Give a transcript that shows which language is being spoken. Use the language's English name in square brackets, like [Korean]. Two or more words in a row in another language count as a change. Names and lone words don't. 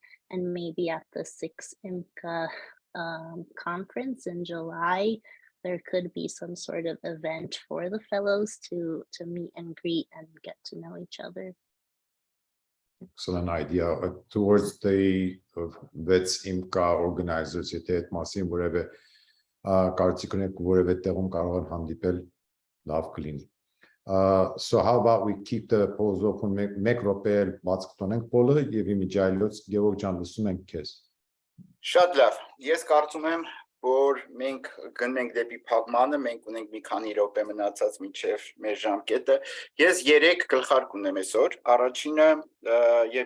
[English] And maybe at the 6th IMCA conference in July, there could be some sort of event for the fellows to meet and greet and get to know each other. Excellent idea. Towards the VETS IMCA organizers, [Armenian] եթե այդ մասին որևէ կարծիք ունեք, որևէ տեղում կարող են հանդիպել, լավ կլինի. [English] So how about we keep the pause open, [Armenian] մեկ րոպե բաց կտոնենք պոլը եւ իմիջայլոց Գևորգ ջան լսում ենք քեզ. Շատ լավ, ես կարծում եմ, որ մենք գնենք դեպի փակմանը, մենք ունենք մի քանի րոպե մնացած մինչև մեր ժամկետը։ Ես 3 գլխարկ ունեմ այսօր, առաջինը եւ